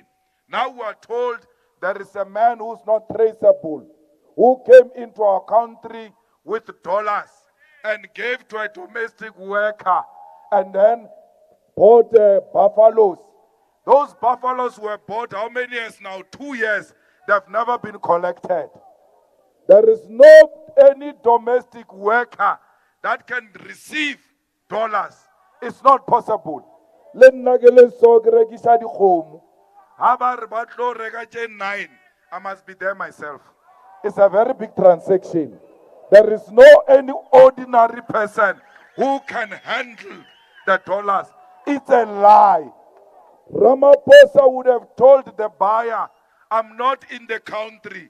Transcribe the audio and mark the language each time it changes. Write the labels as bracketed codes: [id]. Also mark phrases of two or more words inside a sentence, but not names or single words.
[en] Now we are told there is a man who's not traceable, who came into our country with dollars and gave to a domestic worker and then bought buffaloes. Those buffaloes were bought how many years now? 2 years. They've never been collected. There is no any domestic worker that can receive dollars. It's not possible. [st] Le nna ke le so ke rekisa dikgomo. Ha ba re ba tlo reka tse 9, [en] I must be there myself. It's a very big transaction. There is no any ordinary person who can handle the dollars. It's a lie. Ramaphosa would have told the buyer, I'm not in the country.